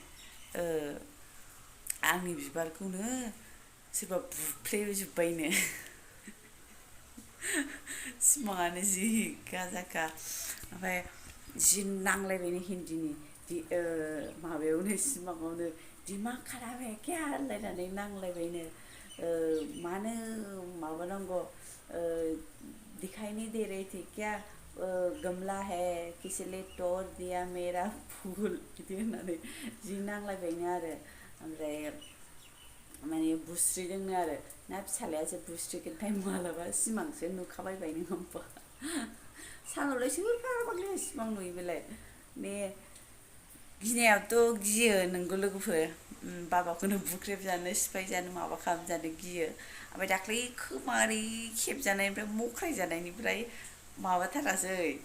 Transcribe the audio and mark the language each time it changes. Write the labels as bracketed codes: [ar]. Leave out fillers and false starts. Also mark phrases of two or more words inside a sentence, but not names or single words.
[brx] आंनि बिबारखौनो सोरबा बुफ्लेजोब्बायनो सिमाङानो जि गाजाखा ओमफ्राय जि नांलायबायनो हिन्दीनि माबायावनो सिमाङावनो [hi] दिमाग खाराब है क्या [brx] होनलायनानै नांलायबायनो मानो माबानांगौ [hi] दिखाई नहीं दे रही थी क्या गमला है किसलिए तोड़ दिया मेरा [brx] फूल बिदि होननानै जि नांलायबायनो आरो ओमफ्राय माने बुस्रिदोंनो आरो ना फिसालायासो बुस्रिगोनथाय मालाबा सिमांसो नुखाबायबाय नों होमबा सानावलाय सोर फाग्ला सिमां नुयो बेलाय ने गिनायावथ' गियो नोंगौ लोगोफोर बाबाखौनो बुख्रेबजानो सिफायजानो माबा खालामजानो गियो ओमफ्राय दाख्लै खोमा ओरै खेबजानायनिफ्राय मख्राय जानायनिफ्राय माबाथारासै